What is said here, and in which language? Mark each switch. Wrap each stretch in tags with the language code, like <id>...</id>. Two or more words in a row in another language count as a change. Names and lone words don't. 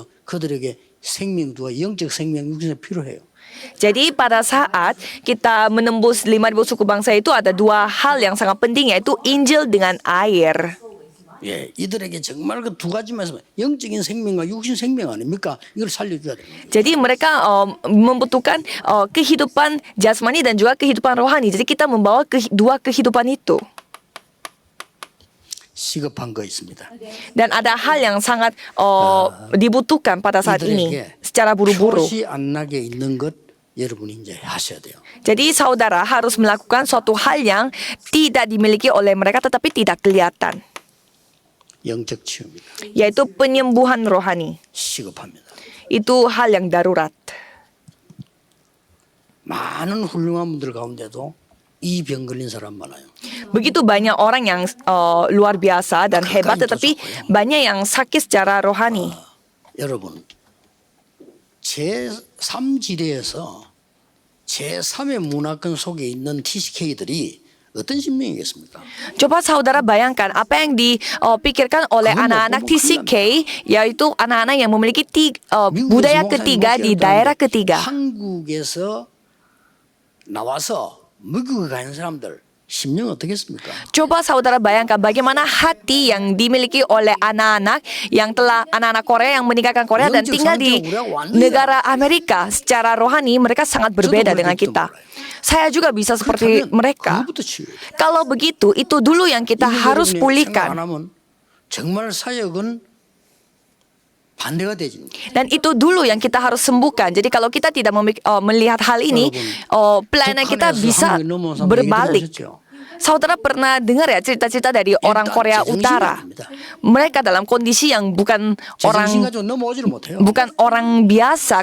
<ko>그들에게 생명과 영적 생명 육신에 필요해요.</ko> <id>Jadi pada saat kita menembus 5.000 suku bangsa itu ada dua hal yang sangat penting, yaitu Injil dengan air.</id> <ko>예, 이들에게 정말 그 두 가지만 있으면 영적인 생명과 육신 생명 아닙니까? 이걸 살려줘야 됩니다.</ko> <id>Jadi mereka membutuhkan kehidupan jasmani dan juga kehidupan rohani. Jadi kita membawa dua kehidupan itu.</id> <ko>시급한 거 있습니다.</ko> <id>Dan ada hal yang sangat dibutuhkan pada saat ini secara buru-buru.</id> <ko>표시 안 나게 있는 것 여러분이 이제 하셔야 돼요.</ko> <id>Jadi saudara harus melakukan suatu hal yang tidak dimiliki oleh mereka tetapi tidak kelihatan,</id> <ko>영적 치유입니다.</ko> <id>yaitu penyembuhan rohani.</id> <ko>시급합니다.</ko> <id>Itu hal yang darurat.</id> <ko>많은 훌륭한 분들 가운데도 이 병 걸린 사람 많아요.</ko> <id>Begitu banyak orang yang luar biasa dan hebat, tetapi banyak yang sakit secara rohani.</id> <ko>여러분, 제3지대에서 제3의 문화권 속에 있는 TCK들이 어떤 심령이겠습니까?</ko> <id>Coba saudara bayangkan apa yang dipikirkan oleh anak-anak TCK, yaitu anak-anak yang memiliki budaya ketiga di daerah ketiga.</id> <ko>한국에서 나와서 미국에 가는 사람들 심령 어떻겠습니까?</ko> <id>Coba saudara bayangkan bagaimana hati yang dimiliki oleh anak-anak yang telah anak-anak Korea yang meninggalkan Korea dan tinggal di negara Amerika. Secara rohani mereka sangat berbeda dengan kita. Saya juga bisa seperti mereka. Kalau begitu, itu dulu yang kita harus pulihkan.</id> <ko>정말 사역은 반대가 되지.</ko> <id>Dan itu dulu yang kita harus sembuhkan. Jadi kalau kita tidak melihat hal ini, pelayanan kita bisa berbalik. Saudara pernah dengar ya cerita-cerita dari orang Korea Utara? Mereka dalam kondisi yang bukan orang biasa.</id>